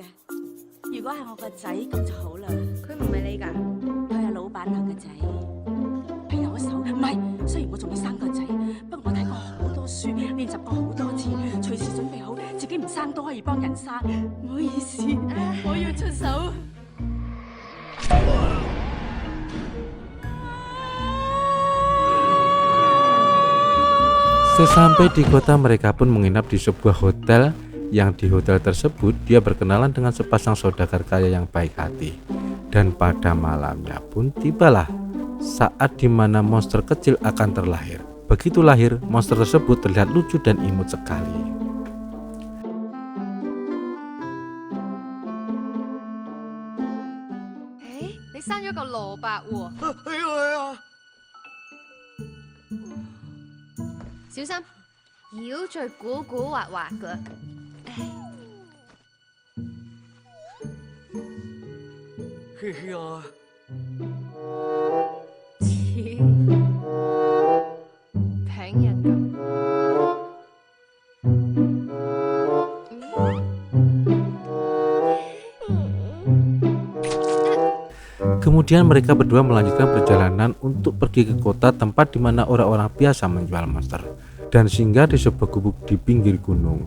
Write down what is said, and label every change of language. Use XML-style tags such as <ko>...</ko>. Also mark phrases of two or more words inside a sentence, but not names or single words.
<yue>如果係我個仔咁就好啦。佢唔係你㗎，佢係老闆娘嘅仔，佢有一手。唔係，雖然我仲未生個仔，不過我睇過好多書，練習過好多次，隨時準備好自己唔生都可以幫人生。唔好意思，我要出手。</yue> <id>Sesampai di kota, mereka pun menginap di sebuah hotel, yang di hotel tersebut dia berkenalan dengan sepasang saudagar kaya yang baik hati. Dan pada malamnya pun tibalah saat dimana monster kecil akan terlahir. Begitu lahir, monster tersebut terlihat lucu dan imut sekali.</id> <yue>Ni 生咗個蘿蔔喎，小心，妖最古古惑惑噶。嘿嘿啊，似平人咁。</yue> <id>Kemudian mereka berdua melanjutkan perjalanan untuk pergi ke kota tempat di mana orang-orang biasa menjual monster dan singgah di sebuah gubuk di pinggir gunung.</id>